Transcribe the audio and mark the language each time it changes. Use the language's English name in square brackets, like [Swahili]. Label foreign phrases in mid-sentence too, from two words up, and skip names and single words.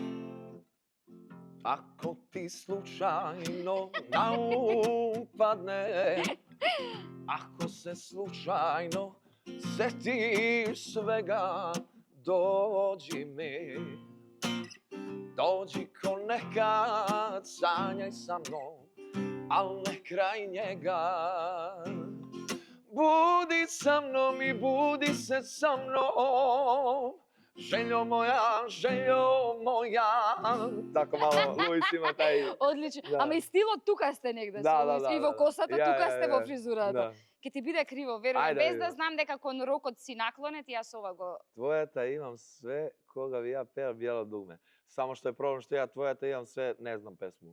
[Serbian] Ako ti slučajno na um padne, ako se slučajno setiš svega dođi mi, dođi ko nekad, sanjaj sa mnom, al ne kraj njega. Budi sa mnom i budi se sa mnom, željo moja, Tako malo, Luis ima taj... [Macedonian] Одлично. Да. Ама и стилот тука сте негде, Да, и во косата [Serbian] Ја, [Macedonian] тука [Serbian] ја, [Macedonian] сте [Serbian] ја. [Macedonian] во фризурата. Да. Ке ти биде криво, верувам, Ајде, без ајде. да знам дека кон рокот си наклонет, јас ова го... Твојата имам све, кога ви ја пеа биело дугме. Само што е проблем што ја твојата имам све, не знам песму.